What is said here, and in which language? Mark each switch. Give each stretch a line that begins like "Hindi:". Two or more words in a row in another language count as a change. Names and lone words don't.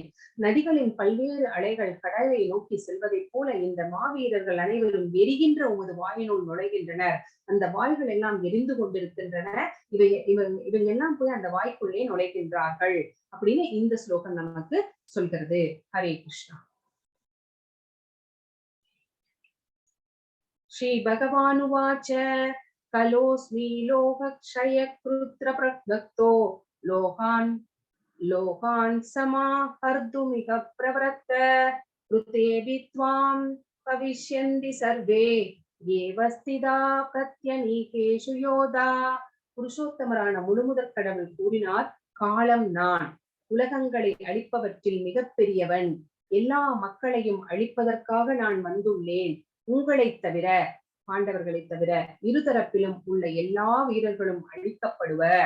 Tamil: நதிகளின் பல்வேறு அலைகள் கடலை நோக்கி செல்வதை போல இந்த மாவீரர்கள் அனைவரும் எரிகின்ற உமது வாயினுள் நுழைகின்றனர். அந்த வாய்கள் எல்லாம் எரிந்து கொண்டிருக்கின்றன. இவங்க எல்லாம் போய் அந்த வாய்க்குள்ளே நுழைகின்றார்கள் அப்படின்னு இந்த ஸ்லோகம் நமக்கு சொல்கிறது. ஹரே கிருஷ்ணா.
Sanskrit: श्रीभगवानुवाच कलोऽस्मि लोकक्षयकृत्र प्रभक्तो लोकान् समाहर्तुमिह प्रवृत्त ऋतेऽपि त्वां भविष्यन्ति सर्वे एव स्थिता प्रत्यनीकेषु योधा.
Tamil: புருஷோத்தமரான முழுமுதற் கடவுள் கூறினார், காலம் நான், உலகங்களை அழிப்பவற்றில் மிகப்பெரியவன், எல்லா மக்களையும் அழிப்பதற்காக நான் வந்துள்ளேன். உங்களைத் தவிர, பாண்டவர்களை தவிர இருதரப்பிலும் உள்ள எல்லா வீரர்களும் அழிக்கப்படுவர்.